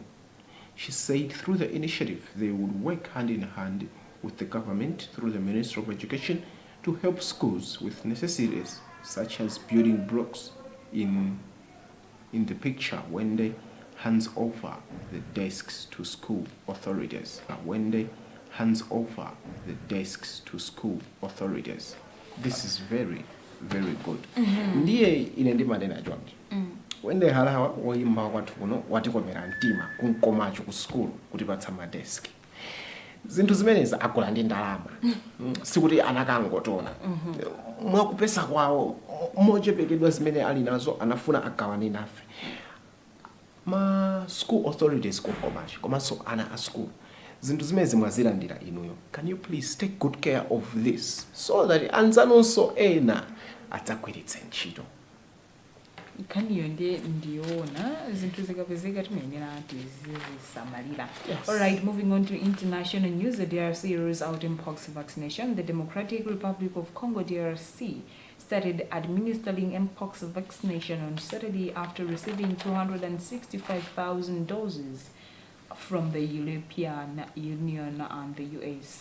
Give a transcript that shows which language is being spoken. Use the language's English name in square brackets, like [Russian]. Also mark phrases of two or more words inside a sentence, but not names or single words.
[English] She said through the initiative, they would work hand in hand with the government through the Ministry of Education to help schools with necessities such as building blocks. In the picture, Wende hands over the desks to school authorities. This is very, very good. [Nyanja] Ndiye ine ndimanena chonje. Wende Halawa woyimba kwathu kuno watikomera mtima kunkomacho ku school kuti patsa madeski. Zinthu zimenezi agola ndi ndalama. Sikuti anakangotona. Mwakupesa kwawo mochepekedwa zimene ali nazo anafuna agawane nafe. Ma [English] school authorities [Nyanja] kunkomacho komanso ana a school. Zinthu zimene mwazilandira inuyo. [English] Can you please take good care of this so that [Nyanja] anzanonso ena adzagwiritse ntchito. Kaniyo ndiona zinthu zikapezeka timayenera tizisamalira. [English] Alright, moving on to international news. The DRC rolls out mpox vaccination. The Democratic Republic of Congo, DRC, started administering mpox vaccination on Saturday after receiving 265,000 doses from the European Union and the US.